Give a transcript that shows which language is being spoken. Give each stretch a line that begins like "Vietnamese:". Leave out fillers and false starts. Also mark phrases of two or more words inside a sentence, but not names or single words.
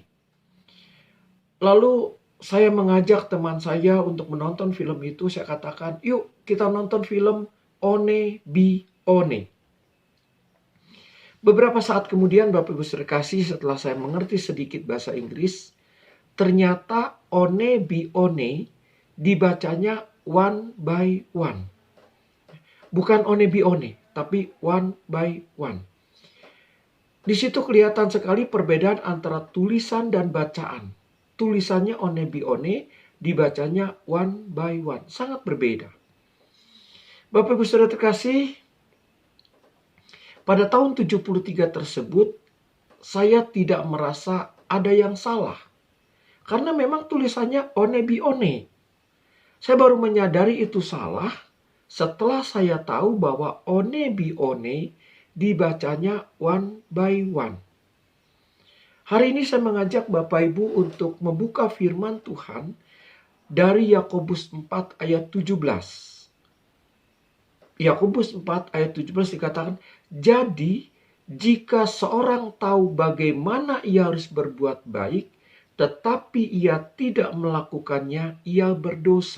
Indonesian: Lalu saya mengajak teman saya untuk menonton film itu. Saya katakan, yuk kita nonton film One Bi One. Beberapa saat kemudian Bapak Ibu sekalian, setelah saya mengerti sedikit bahasa Inggris, ternyata One Bi One dibacanya
English: one by one.
Indonesian: Bukan One Bi One, tapi
English: one by one.
Indonesian: Di situ kelihatan sekali perbedaan antara tulisan dan bacaan. Tulisannya One Bi One, dibacanya
English: one by one.
Indonesian: Sangat berbeda. Bapak Ibu Saudara terkasih, pada tahun 73 tersebut, saya tidak merasa ada yang salah. Karena memang tulisannya One Bi One. Saya baru menyadari itu salah setelah saya tahu bahwa One Bi One dibacanya
English: one by one.
Indonesian: Hari ini saya mengajak Bapak Ibu untuk membuka firman Tuhan dari Yakobus 4 ayat 17. Yakobus 4 ayat 17 dikatakan, jadi jika seorang tahu bagaimana ia harus berbuat baik, tetapi ia tidak melakukannya, ia berdosa.